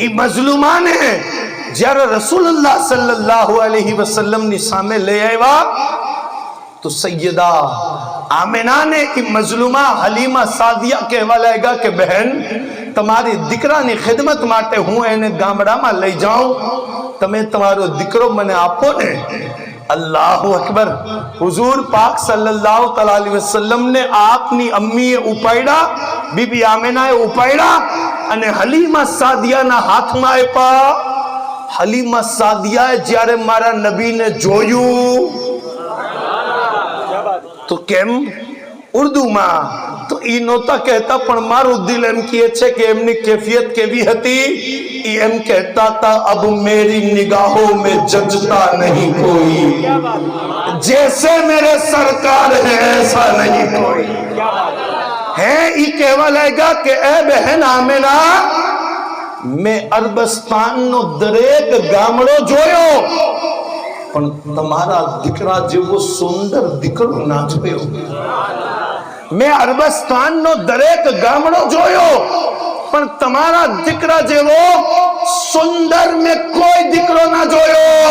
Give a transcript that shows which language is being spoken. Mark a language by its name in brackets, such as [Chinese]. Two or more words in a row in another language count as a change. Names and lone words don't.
[Gujarati] એ મજલુમાને જ્યારે રસૂલુલ્લાહ [Arabic] صلى الله عليه وسلم [Gujarati] ની સામે લઈ આવ્યા તો સૈયદા આમિનાને એ મજલુમા હલીમા સાદિયા કહેવા લાગ્યા કે બહેન, તમારી દીકરાની ખિદમત માટે હું એને ગામડામાં લઈ જાઉં, તમે તમારો દીકરો મને આપો ને। [Arabic] الله أكبر. [Gujarati] हुजूर पाक [Arabic] صلى الله عليه وسلم [Punjabi] ने आपनी अम्मीए उपाड़ा, बीबी आमिनाए उपाड़ा [Gujarati] અને હલીમા સાદિયાના હાથમાં આપ્યા હલીમા સાદિયાએ જ્યારે મારા નબીને જોયું તો કેમ ઉર્દુમાં તો ઈ નહોતા કહેતા, પણ મારું દિલ એમ કહે છે કે એમની કેફિયત કેવી હતી. ઈ એમ કહેતા હતા, [Urdu] اب میری نگاہوں میں جچتا نہیں کوئی, जैसे मेरे सरकार है ऐसा नहीं कोई है. [Gujarati] ઈ કહેવા લાગ્યા કે એ બહેન આમેના, મેં અરબસ્તાન નો દરેક ગામડો જોયો, પણ તમારા દીકરા જેવો સુંદર દીકરો ના જોયો. મેં અરબસ્તાન નો દરેક ગામડો જોયો, પણ તમારા દીકરા જેવો સુંદર મેં કોઈ દીકરો ના જોયો.